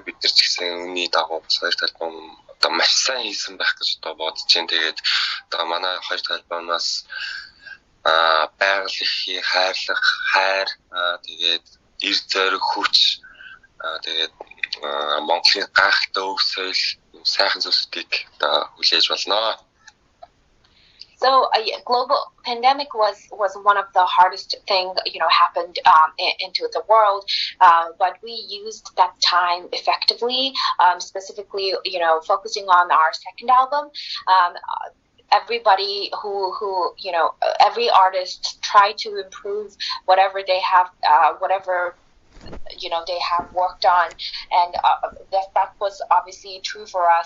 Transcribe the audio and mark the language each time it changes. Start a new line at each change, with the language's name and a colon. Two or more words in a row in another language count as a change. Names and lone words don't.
Mongolian: Бид нар ч гэсэн үүний дагуу хоёр дахь альбом одоо маш сайн хийсэн байх гэж одоо бодож байна. Тэгээд одоо манай хоёр дахь альбомноос байгаль их хайрлах хайр, тэгээд эр зориг хүч, тэгээд Монголын гайхалтай өв соёл, сайхан зүйлсүүдийг одоо хүлээж болно.
English: So global pandemic was one of the hardest thing happened into the world, but we used that time effectively, specifically focusing on our second album. Everybody who every artist tried to improve whatever they have, whatever they have worked on, and that was obviously true for us.